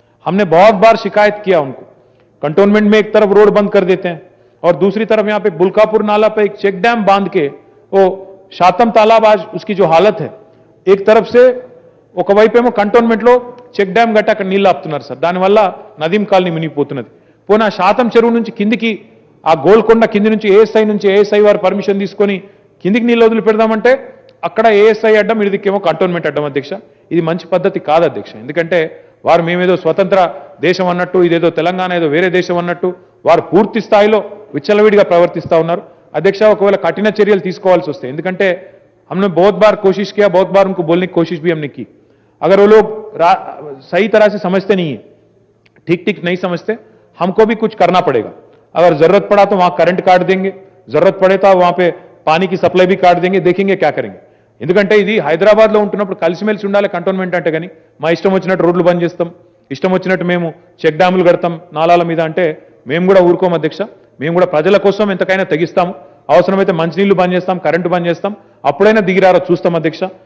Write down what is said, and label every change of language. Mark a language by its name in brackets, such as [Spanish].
[Hindi] हमने बहुत बार शिकायत किया उनको। कंटोनमेंट में एक तरफ रोड बंद कर देते हैं और दूसरी तरफ यहां पे बुल्कापुर नाला पे एक चेक डैम बांध के वो शातम तालाब आज उसकी जो हालत है, एक तरफ से [Telugu] ఒక వైపేమో కంటోన్మెంట్ లో చెక్ డ్యామ్ గట్ట అక్కడ నీళ్లు ఆపుతున్నారు సార్, దానివల్ల నదీం కాలనీ మునిగిపోతున్నది। పోనా శాతం చెరువు నుంచి కిందికి ఆ గోల్కొండ కింది నుంచి ఏఎస్ఐ వారు పర్మిషన్ తీసుకొని కిందికి నీళ్ళు వదిలి పెడదామంటే అక్కడ ఏఎస్ఐ అడ్డం ఇదికేమో కంటోన్మెంట్ అడ్డం అధ్యక్ష। ఇది మంచి పద్ధతి కాదు అధ్యక్ష, ఎందుకంటే వారు మేమేదో స్వతంత్ర దేశం అన్నట్టు ఇదేదో తెలంగాణ ఏదో వేరే దేశం అన్నట్టు వారు పూర్తి స్థాయిలో విచ్చలవిడిగా ప్రవర్తిస్తా ఉన్నారు అధ్యక్ష। ఒకవేళ కఠిన చర్యలు తీసుకోవాల్సి వస్తే, ఎందుకంటే [Hindi] हमने बहुत बार कोशिश किया, बहुत बार उनको बोलने की कोशिश भी हमने की, अगर वो लोग सही तरह से समझते नहीं है, ठीक नहीं समझते, हमको भी कुछ करना पड़ेगा। अगर जरूरत पड़ा तो वहां करंट काट देंगे, जरूरत पड़े तो वहां पे पानी की सप्लाई भी काट देंगे, देखेंगे क्या करेंगे। [Telugu] ఎందుకంటే ఇది హైదరాబాద్ లో ఉంటున్నప్పుడు కలిసిమెలిసి ఉండాలి కంటోన్మెంట్ అంటే, కానీ మా ఇష్టం వచ్చినట్టు రోడ్లు బంద్ చేస్తాం, ఇష్టం వచ్చినట్టు మేము చెక్ డ్యాములు కడతాం నాలాల మీద అంటే మేము కూడా ఊరుకోం అధ్యక్ష। మేము కూడా ప్రజల కోసం ఎంతకైనా తెగిస్తాము, అవసరమైతే మంచినీళ్లు బంద్ చేస్తాం, కరెంటు బంద్ చేస్తాం, అప్పుడైనా దిగిరారో చూస్తాం అధ్యక్ష।